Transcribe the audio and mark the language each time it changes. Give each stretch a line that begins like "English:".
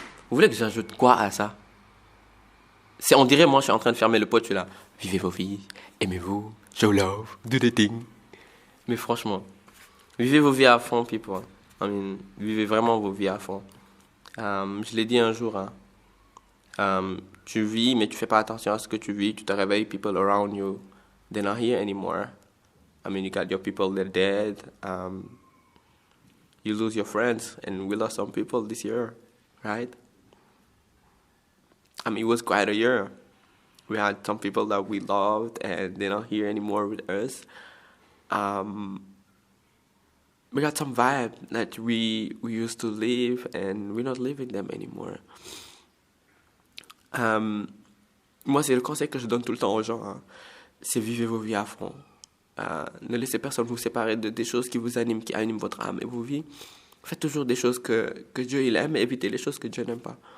French: Vous voulez que j'ajoute quoi à ça? On dirait, moi, je suis en train de fermer le pot, je suis là. Vivez vos vies. Aimez-vous.
English: Show love. Do the thing.
French: Mais franchement, vivez vos vies à fond, people. Vivez vraiment vos vies à fond. Je l'ai dit un jour, hein. Tu vis, mais tu fais pas attention à ce que tu vis. Tu te réveilles,
English: people around you, they're not here anymore. I mean, you got your people, they're dead. You lose your friends, and we lost some people this year, right? I mean, it was quite a year. We had some people that we loved, and they're not here anymore with us. We got some vibe that we used to live, and we're not living them anymore.
French: Moi, c'est le conseil que je donne tout le temps aux gens, hein. C'est vivez vos vies à fond. Ne laissez personne vous séparer des choses qui vous animent, qui animent votre âme et vos vies. Faites toujours des choses que Dieu il aime et évitez les choses que Dieu n'aime pas.